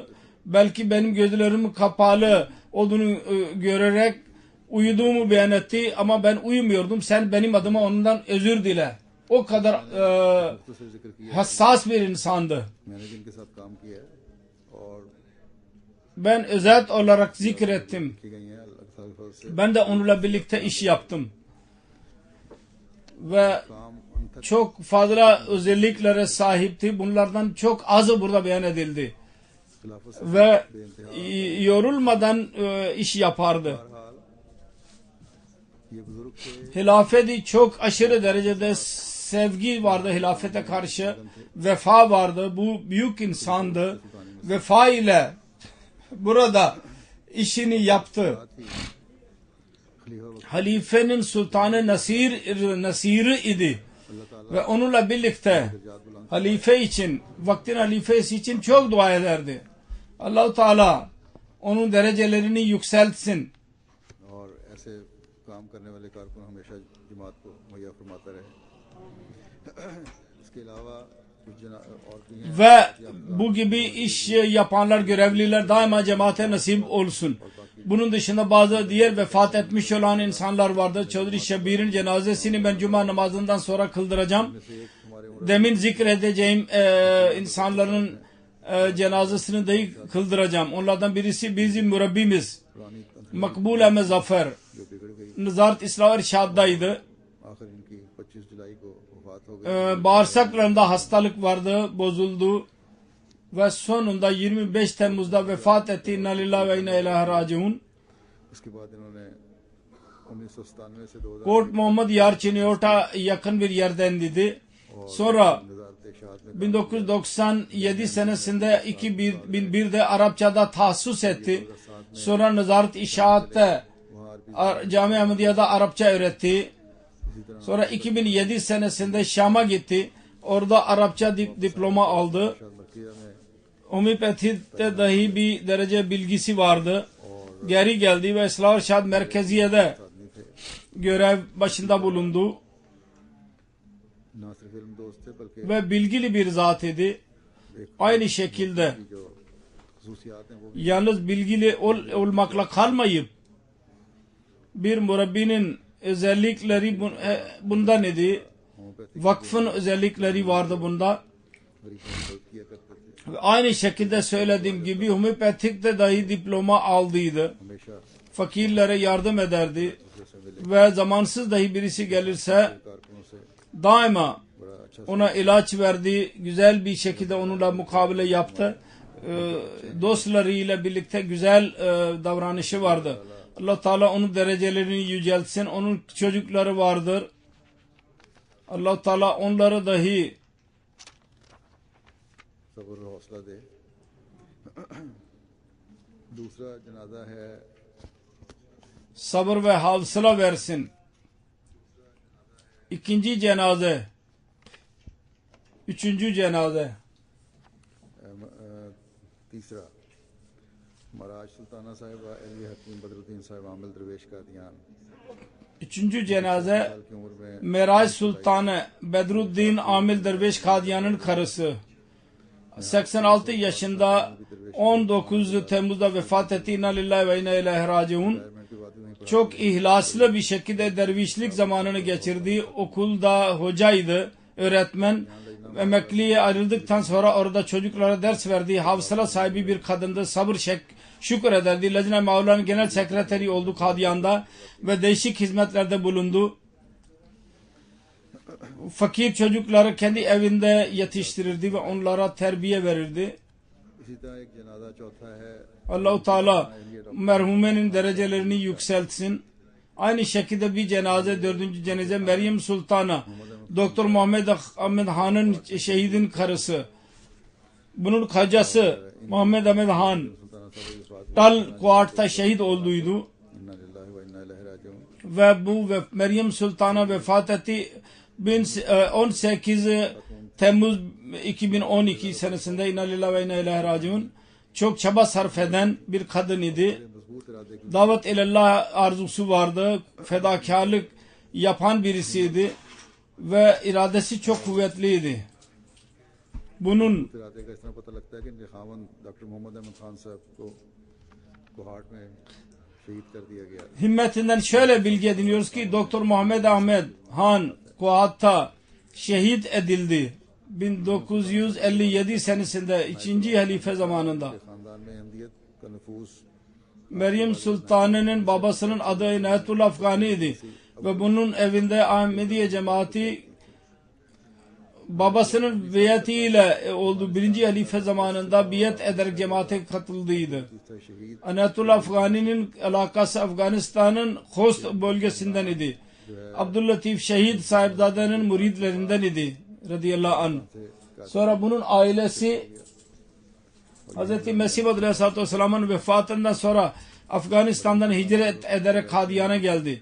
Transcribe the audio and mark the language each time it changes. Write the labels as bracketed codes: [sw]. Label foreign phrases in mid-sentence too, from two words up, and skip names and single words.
[tr] Belki benim gözlerim kapalı olduğunu görerek uyuduğumu beyan etti ama ben uyumuyordum. Sen benim adıma ondan özür dile. O kadar [ur] تو سے ذکر کیا [tr] hassas bir insandı. [ur] میں نے بھی ان کے ساتھ کام کیا ہے اور [tr] Ben özet olarak zikrettim. [ur] کی گئی ہیں اللہ تعالیٰ کے فضل سے. [tr] Ben de onunla birlikte iş yaptım. Ve [ur] کام ان تک [tr] çok fazla özelliklere sahipti. Bunlardan çok azı burada beyan edildi. [ur] خلافت سے [tr] Ve [ur] بے انتہا [tr] yorulmadan iş yapardı. [ur] بہرحال یہ بزرگ تھے, [tr] Hilafeti çok aşırı derecede sevgi vardı hilafete karşı. Vefa vardı. Bu büyük insandı. Vefa ile burada işini yaptı. [ur] ساتھ ہی خلیفہ وقت [tr] Halifenin sultanı Nasiri idi. [ur] اللہ تعالیٰ [tr] Ve onunla birlikte [ur] ذات بلند [tr] halife için, vaktin halifesi için çok dua ederdi. Allah-u Teala onun derecelerini yükseltsin. [ur] اور ایسے کام کرنے والے کارکن ہمیشہ جماعت کو مہیا فرماتا رہے. اس کے علاوہ کچھ اور بھی ہیں [tr] Ve bu gibi iş yapanlar, görevliler daima cemaate nasip olsun. Bunun dışında bazı diğer vefat etmiş olan insanlar vardır. Çödri Şebir'in cenazesini ben cuma namazından sonra kıldıracağım. Demin zikredeceğim insanların cenazesini dahi kıldıracağım. Onlardan birisi bizim mürebbimiz Makbul Ahmet Zafer [ur] جو بگڑ گئی, [tr] Nazaret İslam Irşad'daydı. [ur] آخر ان کی 25 جولائی کو وفات ہو گئی. [tr] Bağırsaklarında hastalık vardı, bozuldu ve sonunda 25 Temmuz'da vefat etti. [ar] إنا لله وإنا إليه راجعون. [ur] اس کے بعد انہوں نے 1997 سے 2000 [tr] Port Muhammed Yarçiniyort'a yakın bir yerdendi. Sonra [ur] نظارت شہاد میں [tr] 1997 senesinde 2001'de Arapçada tahsis etti. Sonra Nazaret İşaat'te Cami Ahmediye'de Arapça öğretti. Sonra 2007 senesinde Şam'a gitti. Orada Arapça diploma aldı. [ur] مکیہ میں [tr] Homeopatide dahi bir derece bilgisi vardı. Geri geldi ve İslah Irşad Merkeziye'de [ur] آدمی تھے, [tr] görev başında bulundu. [ur] نہ صرف علم دوست تھے بلکہ [tr] Ve bilgili bir zat idi. Aynı şekilde [ur] جو خصوصیات ہیں وہ بھی [tr] yalnız bilgili olmakla kalmayıp bir mürebbinin özellikleri bundan idi. [ur] ہومیوپیتھک [tr] Vakfın özellikleri vardı bunda. [ur] مریضوں کی مدد کیا کرتے تھے. [tr] Ve aynı şekilde söylediğim gibi homeopatikte dahi diploma aldıydı. [ur] ہمیشہ [tr] Fakirlere yardım ederdi. [ur] جیسے ملے [tr] Ve zamansız dahi birisi gelirse [ur] کارکنوں سے [tr] daima [ur] بڑا اچھا [tr] ona ilaç verdi. Güzel bir şekilde onunla mukabele yaptı. Dostlarıyla birlikte güzel davranışı vardı. Allah Teala onun derecelerini yüceltsin. Onun çocukları vardır. Allah Teala onları dahi [ur] صبر اور حوصلہ دے۔ دوسرا جنازہ ہے [tr] sabır ve havsala versin. İkinci cenaze, üçüncü cenaze, [ur] تیسرا مہاراج سلطانہ صاحبہ ایلی حکیم بدرالدین صاحب عامل درویش کا دیان [tr] üçüncü cenaze [ur] سال کی عمر میں [tr] Merac Sultanı Bedruddin Amil Derviş Kadiyan'ın karısı. 86 yaşında 19 Temmuz'da vefat etti. [ar] إنا لله وإنا إليه راجعون. [ur] ریٹائرمنٹ کے بعد بھی وہیں پر [tr] Çok ihlaslı bir şekilde dervişlik zamanını geçirdi. Okulda hocaydı, öğretmen. Emekliye ayrıldıktan sonra orada çocuklara ders verdi. Havsala sahibi bir kadındı. Sabır şükür ederdi. Lezine Mevla'nın genel sekreteri oldu Kadiyan'da ve değişik hizmetlerde bulundu. Fakir çocukları kendi evinde yetiştirirdi ve onlara terbiye verirdi. [ur] اسی طرح ایک جنازہ چوتھا ہے [tr] Allah-u Teala merhumenin derecelerini yükseltsin. Aynı şekilde bir cenaze, dördüncü cenaze Meryem Sultan'a Doktor Muhammed Ahmed Han'ın şehidin karısı. Bunun kocası Muhammed Ahmed Han [ur] سلطانہ صاحب اس بات [tr] Tal Kuart'ta şehit olduydu. [ar] إنا لله وإنا إليه راجعون. [tr] Ve bu Meryem Sultan'a vefat etti 18 Temmuz 2012 senesinde. [ar] إنا لله وإنا إليه راجعون. [tr] Çok çaba sarf eden bir kadın idi. [ur] مضبوط ارادے کی [tr] Davet ilallah arzusu vardı. Fedakarlık yapan birisiydi. Ve iradesi çok kuvvetliydi. Bunun [ur] ارادے کا اس طرح پتا لگتا ہے کہ ان کے خامن ڈاکٹر محمد احمد خان صاحب کو کوہاٹ میں شہید کر دیا گیا. [tr] himmetinden şöyle bilgi ediniyoruz ki Doktor Muhammed Ahmed Han Kuat'ta şehit edildi. 1957 senesinde 2. halife zamanında. [ur] خاندان میں احمدیت کا نفوس [tr] Meryem Sultanı'nın babasının adı İnayetullah Afgani idi. Ve bunun evinde Ahmediye cemaati babasının biyetiyle oldu. 1. halife zamanında biyet ederek cemaate katıldıydı. [ur] تھا شہید [tr] İnayetullah Afgani'nin alakası Afganistan'ın Khost bölgesinden idi. Abdüllatif Şehit sahipzadenin muridlerinden idi. [ar] رضي الله عنه. [tr] Sonra bunun ailesi Hz. Mesih [ar] عليه الصلاة والسلام'ın [tr] vefatından sonra Afganistan'dan hicret ederek Kadiyan'a geldi.